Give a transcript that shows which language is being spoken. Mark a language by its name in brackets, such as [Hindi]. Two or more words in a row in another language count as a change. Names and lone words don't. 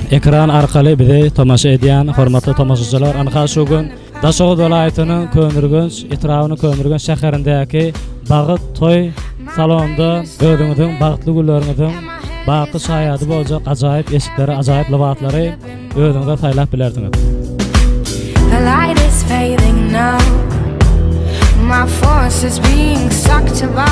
[Turkmen] Ekran arkaly bizi tomaşa edýän hormatly tomaşaçylar, anha şu gün Daşoğu welaýatynyň Kömürgünç, etrawyny Kömürgünç şäherindäki Bagyt toy salonunda özüňiziň bagtly günleriňiziň baky şaýady boljak ajaýyp eşikleri, ajaýyp labatlary özüňize saýlap bilerdiňiz. [English] The light is fading now. My force is being sucked by.